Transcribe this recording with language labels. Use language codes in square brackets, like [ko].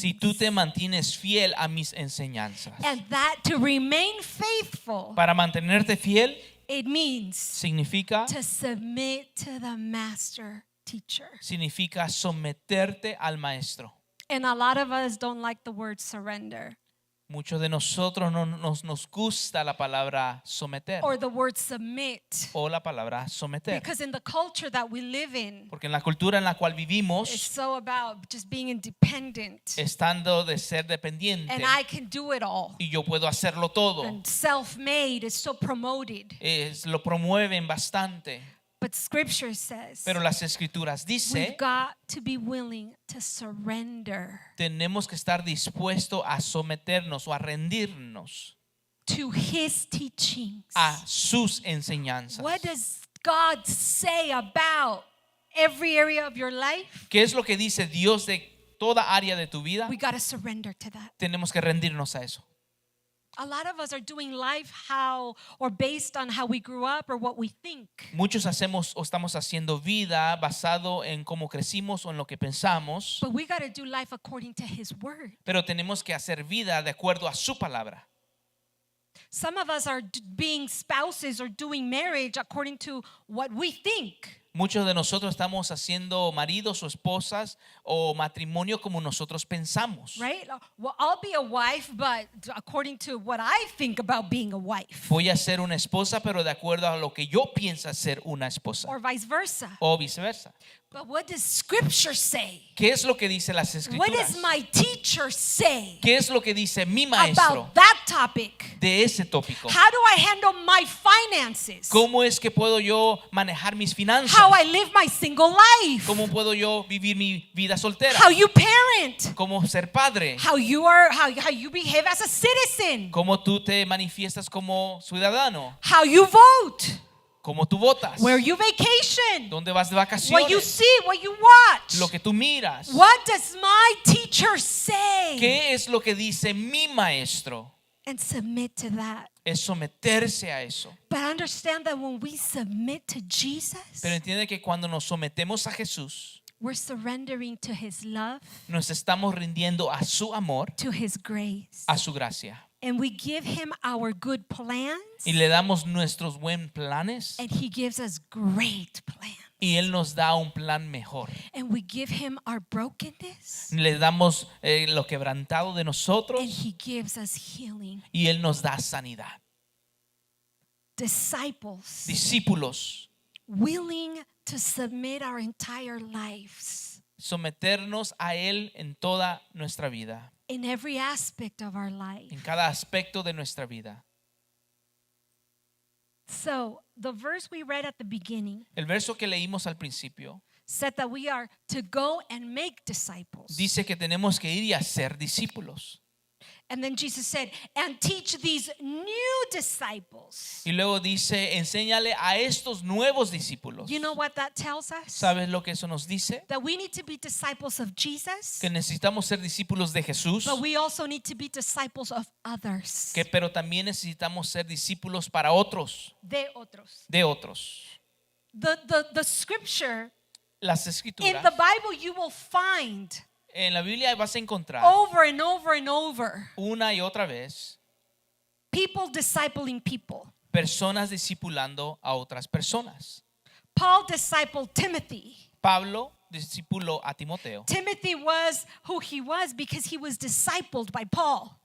[es] si tú te mantienes fiel a mis enseñanzas. [en] And that to remain faithful, [es] Para mantenerte fiel [en] it means [es] significa [en] to submit to the master teacher. [es] someterte al maestro. [en] And a lot of us don't like the word surrender [es] Muchos de nosotros no nos gusta la palabra someter [en] or the word submit. [es] o la palabra someter. [en] Because in the culture that we live in, [es] Porque en la cultura en la cual [en] it's [es] vivimos, [en] so about just being independent. [es] estando de ser dependiente [en] And I can do it all. [es] y yo puedo hacerlo todo, [en] And self-made is so promoted. [es] lo promueven bastante. [en] But scripture says [es] Pero las escrituras [en] we've [es] dice, [en] got to be willing to surrender [es] tenemos que estar dispuestos a someternos o a rendirnos [en] to his teachings. [es] a sus enseñanzas. [en] What does God say about every area of your life? [es] ¿Qué es lo que dice Dios de toda área de tu vida? [en] We got to surrender to that. [es] Tenemos que rendirnos a eso. [en] A lot of us are doing life based on how we grew up or what we think. [es] Muchos hacemos o estamos haciendo vida basado en cómo crecimos o en lo que pensamos, [en] But we got to do life according to his word. [es] pero tenemos que hacer vida de acuerdo a su palabra. [en] Some of us are being spouses or doing marriage according to what we think. [es] Muchos de nosotros estamos haciendo maridos o esposas o matrimonio como nosotros pensamos. [en] Right? Well, I'll be a wife, but according to what I think about being a wife, [es] Voy a ser una esposa, pero de acuerdo a lo que yo pienso ser una esposa. [en] or vice versa. [es] O viceversa. [en] But what does Scripture say? [es] ¿Qué es lo que dice las [en] What [es] escrituras? [en] does my teacher say [es] ¿Qué es lo que dice mi maestro [en] about that topic? [es] de ese tópico? [en] How do I handle my finances? [es] ¿Cómo es que puedo yo manejar mis finanzas? [en] How I live my single life? [es] ¿Cómo puedo yo vivir mi vida soltera? [en] How you parent? [es] ¿Cómo ser padre? [en] How you behave as a citizen? [es] ¿Cómo tú te manifiestas como ciudadano? [en] How you vote? [es] ¿Cómo tú votas? [en] Where you vacation? [es] ¿Dónde vas de [en] What you [es] vacaciones? [en] see? What you watch? [es] Lo que tú miras. [en] What does my teacher say? [es] ¿Qué es lo que dice mi maestro? [en] And submit to that. [es] Es someterse a eso. [en] But understand that when we submit to Jesus, [es] Pero entiende que cuando nos sometemos a Jesús, [en] we're surrendering to His love, [es] nos estamos rindiendo a su amor, [en] to His grace. [es] a su gracia. [en] And we give Him our good plans, [es] Y le damos nuestros buenos planes [en] and He gives us great plans. [es] y Él nos da un plan mejor. [en] And we give Him our brokenness, [es] Le damos lo quebrantado de [en] and [es] nosotros [en] He gives us healing. [es] y Él nos da sanidad. [en] Disciples, [es] Discípulos, [en] willing to submit our entire lives [es] someternos a Él en toda nuestra vida, [en] in every aspect of our life. [es] en cada aspecto de nuestra vida. [en] So, the verse we read at the beginning [es] El verso que leímos al principio [en] said that we are to go and make disciples. [es] dice que tenemos que ir y hacer discípulos. [en] And then Jesus said, and teach these new disciples. [es] Y luego dice, enséñale a estos nuevos discípulos. [en] You know what that tells us? [es] ¿Sabes lo que eso nos dice? [en] That we need to be disciples of Jesus, [es] Que necesitamos ser discípulos de Jesús, [en] but we also need to be disciples of others. [es] pero también necesitamos ser discípulos para otros, De otros. de otros. [en] The scripture [es] Las [en] in [es] escrituras, [en] the Bible you will find [es] en la Biblia vas a encontrar [en] over and over and over [es] una y otra vez [en] people discipling people. [es] personas discipulando a otras personas. [en] Paul discipled Timothy. [es] Pablo discipuló a Timoteo. [en] Timothy was who he was because he was discipled by Paul.